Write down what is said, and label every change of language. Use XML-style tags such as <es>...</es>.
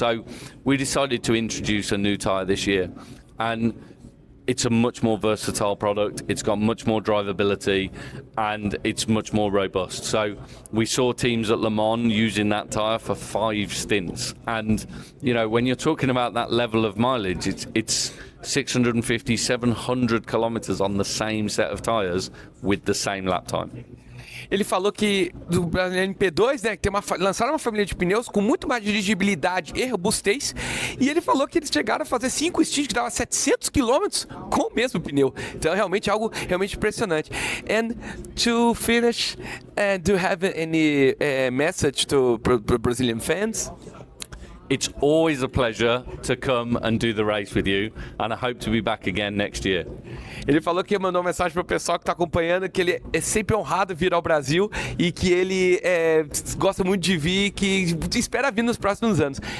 <en>So we decided to introduce a new tyre this year. And it's a much more versatile product, it's got much more drivability, and it's much more robust. So we saw teams at Le Mans using that tyre for 5 stints. And, you know, when you're talking about that level of mileage, it's 650, 700 kilometers on the same set of tyres with the same lap time.</en> <pt>Ele falou que do LMP2, né, que lançaram uma família de pneus com muito mais dirigibilidade e robustez, e ele falou que eles chegaram a fazer 5 stints que dava 700 km com o mesmo pneu. Então é realmente algo realmente impressionante.</pt> <en>And to finish, do you have any message to Brazilian fans? It's always a pleasure to come and do the race with you, and I hope to be back again next year.</en> <pt>Ele falou que mandou uma mensagem para o pessoal que está acompanhando, que ele é sempre honrado vir ao Brasil e que ele gosta muito de vir, que espera vir nos próximos anos.</pt>